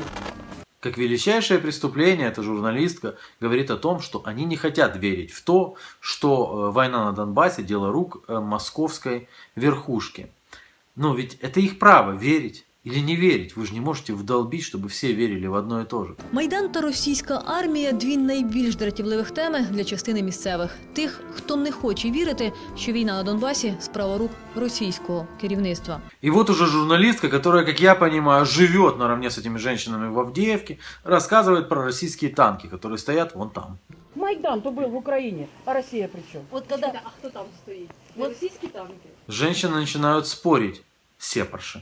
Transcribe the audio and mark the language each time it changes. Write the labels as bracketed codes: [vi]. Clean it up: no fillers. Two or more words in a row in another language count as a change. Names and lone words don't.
[ru] Как величайшее преступление, эта журналистка говорит о том, что они не хотят верить в то, что война на Донбассе – дело рук московской верхушки. Но ведь это их право верить или не верить. Вы же не можете вдолбить, чтобы все верили в одно и то же. [uk] Майдан та російська армія – дві найбільш дратівливих теми для частини місцевих. Тих, хто не хоче вірити, що війна на Донбасі – справа рук російського керівництва. [ru] И вот уже журналистка, которая, как я понимаю, живет наравне с этими женщинами в Авдеевке, рассказывает про российские танки, которые стоят вон там. Майдан-то был в Украине, а Россия при чем? Вот когда... А кто там стоит? Вот российские танки. Женщины начинают спорить. Сепарши.